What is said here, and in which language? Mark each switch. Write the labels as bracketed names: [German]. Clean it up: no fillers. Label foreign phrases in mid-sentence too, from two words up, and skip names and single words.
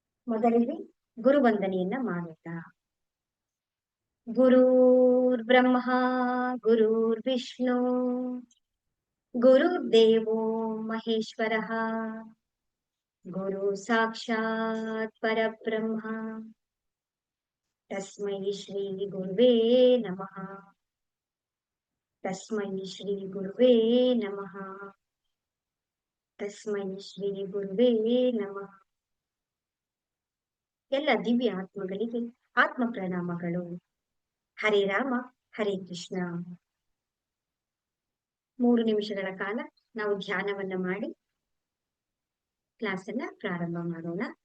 [Kannada] ಮೊದಲಿಗೆ ಗುರುವಂದನೆಯನ್ನ ಮಾಡೋಣ. [Sanskrit] ಗುರುರ್ ಬ್ರಹ್ಮ ಗುರುರ್ ವಿಷ್ಣು ಗುರುರ್ದೇವೋ ಮಹೇಶ್ವರಃ ಗುರು ಸಾಕ್ಷಾತ್ ಪರಬ್ರಹ್ಮ ತಸ್ಮೈ ಶ್ರೀ ಗುರುವೇ ನಮಃ. ತಸ್ಮೈ ಶ್ರೀ ಗುರುವೇ ನಮಃ. ತಸ್ಮೈ ಶ್ರೀ ಗುರುವೇ ನಮಃ. [Kannada] ಎಲ್ಲ ದಿವ್ಯ ಆತ್ಮಗಳಿಗೆ ಆತ್ಮ ಪ್ರಣಾಮಗಳು. [Sanskrit] ಹರೇ ರಾಮ ಹರೇ ಕೃಷ್ಣ. [Kannada] 3 ನಿಮಿಷಗಳ ಕಾಲ ನಾವು ಧ್ಯಾನವನ್ನ ಮಾಡಿ ಕ್ಲಾಸ್ ಅನ್ನ ಪ್ರಾರಂಭ ಮಾಡೋಣ.